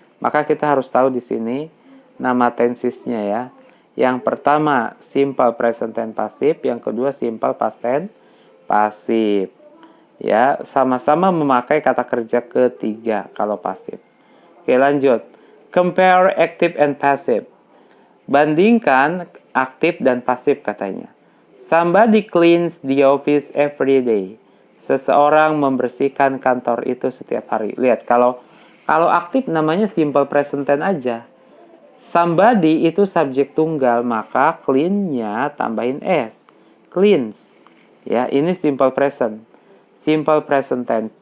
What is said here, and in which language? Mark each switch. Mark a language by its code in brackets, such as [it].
[id] Maka kita harus tahu di sini nama tensesnya ya. Yang pertama simple present tense pasif, yang kedua simple past tense pasif. Ya, sama-sama memakai kata kerja ketiga kalau pasif. Oke, lanjut. [en] Compare active and passive. [id] Bandingkan aktif dan pasif katanya. [en] Somebody cleans the office every day. [id] Seseorang membersihkan kantor itu setiap hari. Lihat, kalau aktif namanya simple present tense aja. Somebody itu subjek tunggal, maka clean-nya tambahin s. Cleans. Ya, ini simple present. Simple present tense.